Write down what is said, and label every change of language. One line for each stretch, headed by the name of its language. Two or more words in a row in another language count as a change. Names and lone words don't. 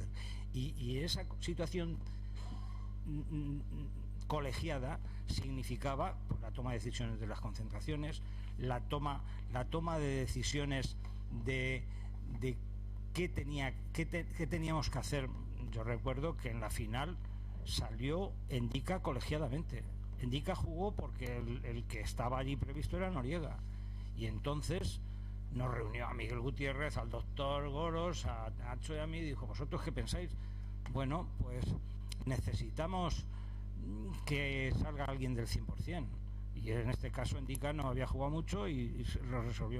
Spanish: Y esa situación colegiada significaba pues, la toma de decisiones de las concentraciones, la toma de decisiones de qué teníamos que hacer. Yo recuerdo que en la final salió Endica colegiadamente. Endica jugó porque el que estaba allí previsto era Noriega, y entonces nos reunió a Miguel Gutiérrez, al doctor Goros, a Nacho y a mí, y dijo, ¿vosotros qué pensáis? Bueno, pues necesitamos que salga alguien del 100%, y en este caso Endica no había jugado mucho y lo resolvió.